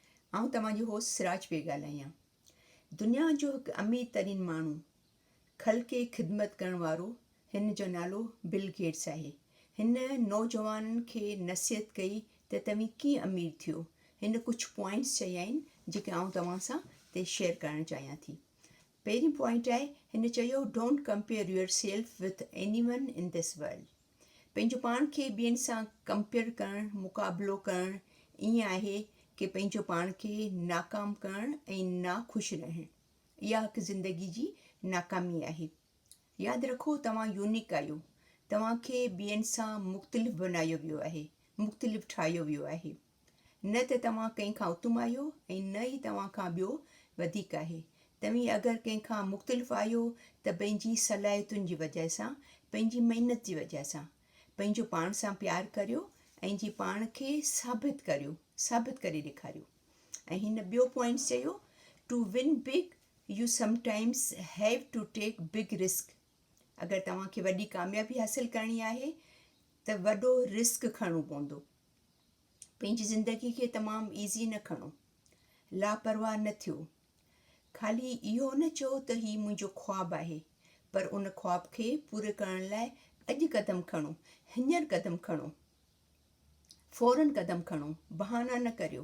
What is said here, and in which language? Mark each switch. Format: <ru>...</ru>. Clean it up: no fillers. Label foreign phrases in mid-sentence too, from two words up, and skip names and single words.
<sd>आउं तव्हांजी होस्ट सिराज पई ॻाल्हायां। दुनिया जो हिकु अमीर तरीन माण्हू, ख़ल्क़ खे ख़िदमत करण वारो, हिन जो नालो बिल गेट्स आहे। हिन नौजवाननि खे नसीहत कई त तव्हीं कीअं अमीर थियो। हिन कुझु पॉइंट्स चया आहिनि जेके आउं तव्हां सां ते शेयर करणु चाहियां थी। पहिरीं पॉइंट आहे, हिन चयो</sd> <en>don't compare yourself with anyone in this world.</en> <sd>पंहिंजो पाण खे ॿियनि सां कंपेयर करणु, मुक़ाबिलो करणु ईअं आहे कि पंहिंजो पाण खे नाकाम करणु ऐं नाख़ुशि रहणु। इहा हिकु ज़िंदगी जी नाकामी आहे। यादि रखो, तव्हां यूनिक आहियो। तव्हांखे ॿियनि सां मुख़्तलिफ़ बनायो वियो आहे, मुख़्तलिफ़ ठाहियो वियो आहे। न त तव्हां कंहिंखां उत्तम आहियो ऐं न ई तव्हां खां ॿियो वधीक आहे। तव्हीं अगरि कंहिंखां मुख़्तलिफ़ आहियो त पंहिंजी सलाहियतुनि जी वजह सां, पंहिंजी महिनत जी वजह सां। पंहिंजो पाण सां प्यारु करियो ऐं जी पाण खे साबित करियो, साबित करे ॾेखारियो। ऐं हिन ॿियो पॉइंट चयो,</sd> <en>to win big you sometimes have to take big risk.</en> <sd>अगरि तव्हांखे वॾी कामयाबी हासिलु करणी आहे त वॾो रिस्क खणणो पवंदो। पंहिंजी ज़िंदगी खे तमामु ईज़ी न खणो, लापरवाह न थियो। ख़ाली इहो न चओ त हीउ मुंहिंजो ख़्वाबु आहे, पर उन ख़्वाब खे पूरो करण लाइ अॼु क़दम खणो, हींअर क़दम खणो, फ़ौरन क़दम खणो, बहाना न करियो।</sd>